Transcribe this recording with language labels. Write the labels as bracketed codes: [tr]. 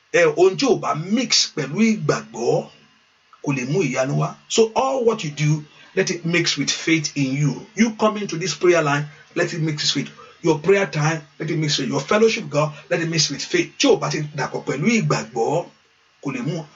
[yo] Ohun tí ò bá mix pẹ̀lú ìgbàgbọ́ kò lè mú ìyanu wá. [en] So all what you do, let it mix with faith in you. You come into this prayer line, let it mix with faith. Your prayer time, let it mix with your fellowship, God, let it mix with faith. [yo] Tí ò bá ti dàpọ̀ pẹ̀lú ìgbàgbọ́ kò lè mú.